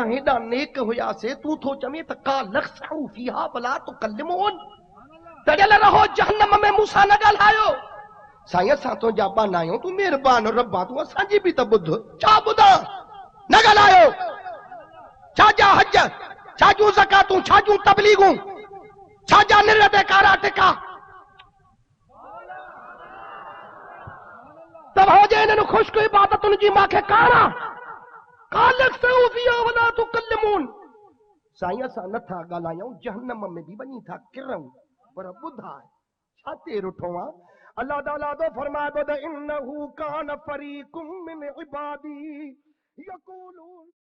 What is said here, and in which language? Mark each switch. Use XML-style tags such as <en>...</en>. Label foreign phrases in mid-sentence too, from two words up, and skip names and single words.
<sd>हेॾा नेक हुयासीं तूं थो चवें त का</sd> <ar>اخسئوا فيها ولا تكلمون</ar> <sd>तड़ियल रहो जहन्नम में मूंसां न ॻाल्हायो साईं असां तुंहिंजा बाना आहियूं तूं महिरबान रब्बा तूं असांजी बि त ॿुध छा ॿुधां न ॻाल्हायो छाजा हज छाजूं ज़कातूं छाजूं तबलीगूं छाजा निर ते कारा टिका तव्हां जे इन्हनि ख़ुश्क इबादतुनि जी मूंखे कारा साईं असां नथा ॻाल्हायूं जहन्नम में बि वञी था किरूं पर ॿुधाए छा ते रुठो आहे अल्लाह ताला तो फरमाए थो त</sd> <ar>إنه كان فريق من عبادي يقولون</ar>